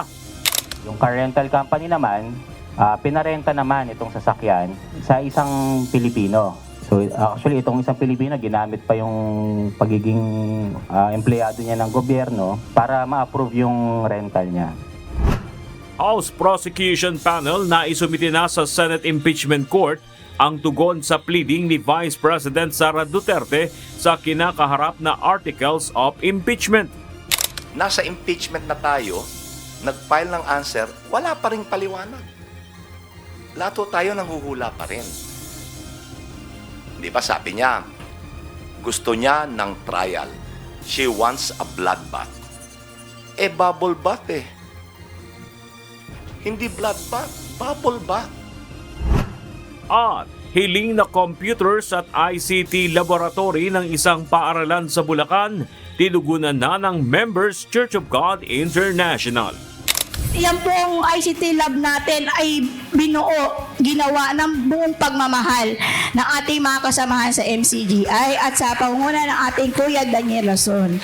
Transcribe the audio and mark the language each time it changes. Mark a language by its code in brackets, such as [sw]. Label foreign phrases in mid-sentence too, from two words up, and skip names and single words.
[tl] Yung [en] car rental company [tl] naman, pinarenta naman itong sasakyan sa isang Pilipino. [en] So actually [tl] itong isang Pilipino ginamit pa yung pagiging empleyado niya ng gobyerno para ma-approve yung rental niya. House Prosecution Panel na isumiti na sa Senate Impeachment Court ang tugon sa pleading ni Vice President Sara Duterte sa kinakaharap na [en] articles of impeachment. [tl] Nasa impeachment na tayo, nag-file ng answer, wala pa ring paliwanag. Lato tayo nanghuhula pa rin. Di ba sabi niya, gusto niya ng trial. [en] She wants a bloodbath. Bubble bath eh. [tl] Hindi [en] blood bath, bubble bath. [tl] At hiling na computers at [en] ICT laboratory [tl] ng isang paaralan sa Bulacan, tinugunan na ng Members Church of God International. Yan pong [en] ICT lab [tl] natin ay binuo, ginawa ng buong pagmamahal ng ating mga kasamahan sa MCGI at sa pangunguna ng ating Kuya Daniel Rason.